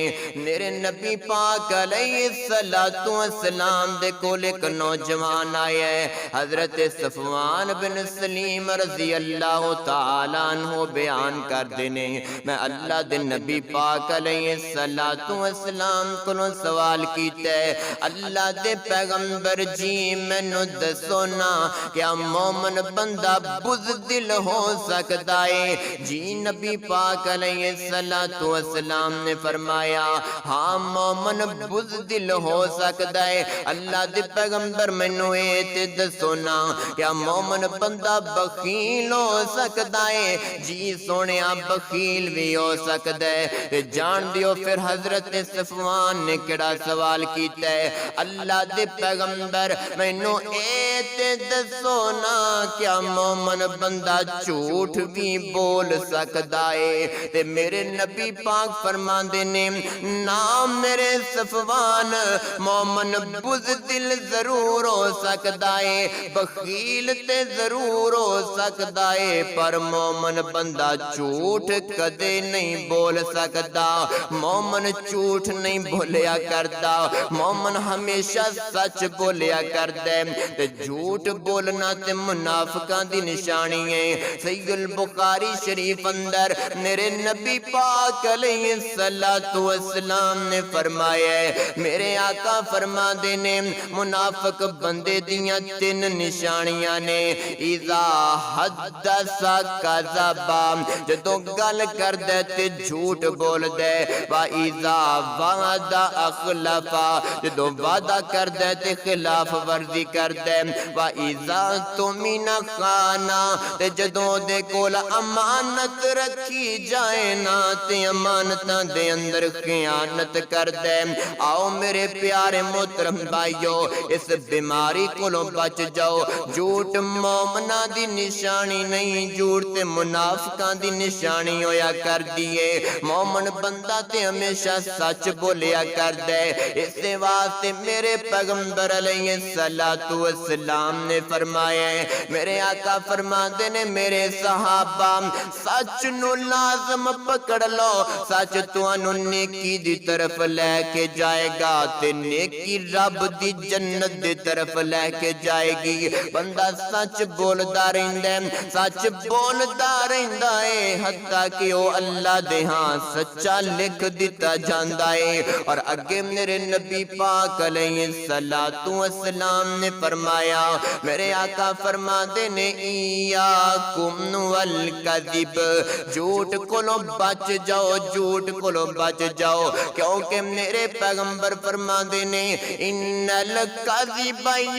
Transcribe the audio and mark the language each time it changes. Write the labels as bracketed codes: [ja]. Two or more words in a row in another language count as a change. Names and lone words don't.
[pa] میرے نبی پاک علیہ السلام دے کول ایک نوجوان آیا ہے، حضرت صفوان بن سلیم رضی اللہ تعالیٰ عنہ بیان کر دینے میں اللہ دے نبی پاک علیہ السلام کولوں سوال کیتا ہے، اللہ دے پیغمبر جی مینوں دسو نا کیا مومن بندہ بزدل ہو سکتا ہے؟ [ur] جی نبی پاک علیہ السلام نے فرمایا ہاں مومن بزدل ہو سکتا ہے۔ [pa] اللہ دے پیغمبر مینوں اے تے دسو نا کیا مومن بندہ بخیل ہو سکتا ہے؟ [ur] جی سونیا بخیل بھی ہو سکتا ہے۔ [pa] جان دیو پھر حضرت صفوان نے کیڑا سوال کیتا ہے، اللہ دے پیغمبر مینوں اے تے دسو نا کیا مومن بندہ جھوٹ بھی بول سکتا ہے؟ تے میرے نبی پاک فرماندے نے نام میرے صفوان، مومن بزدل ضرور ہو سکتا ہے، بخیل تے ضرور ہو سکتا ہے، پر مومن بندہ جھوٹ کدے نہیں بول سکتا۔ [ur] مومن جھوٹ نہیں بولیا کرتا، مومن ہمیشہ سچ بولیا کرتا ہے۔ [pa] تے جھوٹ بولنا تے منافقاں دی نشانی ہے۔ صحیح البخاری شریف اندر میرے نبی پاک علیہ السلام نے فرمایا ہے، میرے آقا فرما دینے منافق بندے دیاں تین نشانیاں نے، اذا [ar] حدث کذب، [pa] جدوں گل کردے تے جھوٹ بول دے، [ar] واذا وعد اخلف، [pa] جدوں وعدہ کردے تے خلاف ورزی کردے، [ar] واذا اؤتمن خان، [pa] تے جدوں دے کول امانت رکھی جائے نا تے امانتاں دے اندر خیانت کردے۔ آؤ میرے پیارے محترم بھائیو، اس بیماری کولوں بچ جاؤ۔ جھوٹ مومناں دی نشانی نہیں، جھوٹ تے منافقاں دی نشانی ہویا کر دیے۔ مومن بندہ تے ہمیشہ سچ بولیا کر دے، اس دے واسطے میرے پیغمبر علیہ السلام نے فرمایا ہے، میرے آقا فرماندے نے میرے صحابہ سچ نو لازم پکڑ لو، سچ تانوں نیکی دی طرف لے کے جائے گا تے نیکی رب دی جنت دی طرف لے کے جائے گی۔ بندہ سچ بولدا رہندا ہے، سچ بولدا رہندا ہے، حتیٰ کہ او اللہ دے ہاں سچا لکھ دتا جاندا ہے۔ اور اگے میرے نبی پاک علیہ السلام نے فرمایا، میرے آقا فرماندے نے [ar] ایاکم والکذب، [pa] جھوٹ کولوں بچ جاؤ، جھوٹ کولوں بچ جاؤ، کیونکہ میرے پیغمبر فرماندے نے [ar] ان الکذب